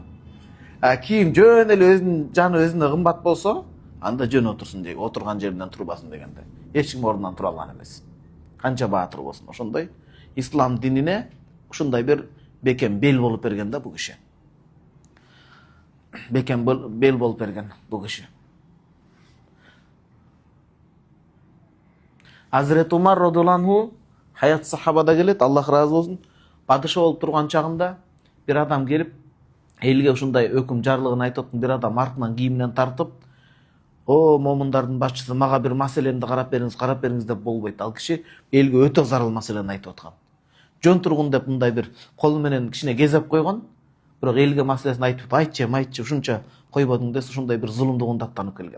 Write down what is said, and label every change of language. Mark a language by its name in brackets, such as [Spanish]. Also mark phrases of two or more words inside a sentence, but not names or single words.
[Kyrgyz] Кийин жөн эле өзүнүн жаны өзүнө кымбат болсо, анда жөн отурсун деген, отурган жеринен турбасын дегенде. Эч ким ордунан тура алган эмес. Канча баатыр болсун, ошондой ислам динине ушундай бир бекем бел болуп берген да бул киши. Бекем бел болуп берген бул киши. Hazreti Umar [Arabic] رضي الله عنه [Kyrgyz] хаят сахабада келет, Аллах разы болсун, падыша болуп турган чагында бир адам келип, элге ушундай өкүм жарлыгын айтып аткан бир адам артынан кийиминен тартып: "О, момундардын башчысы, мага бир маселени карап бериңиз" деп болбойт. Ал киши элге өтө зарыл маселени айтып аткан. Жөн тургун деп мындай бир кол менен кичине кезеп койгон, бирок элге маселесин айтып, айтчы, ушунча койбодуң десе, ушундай бир зулумдугун даттанып келген.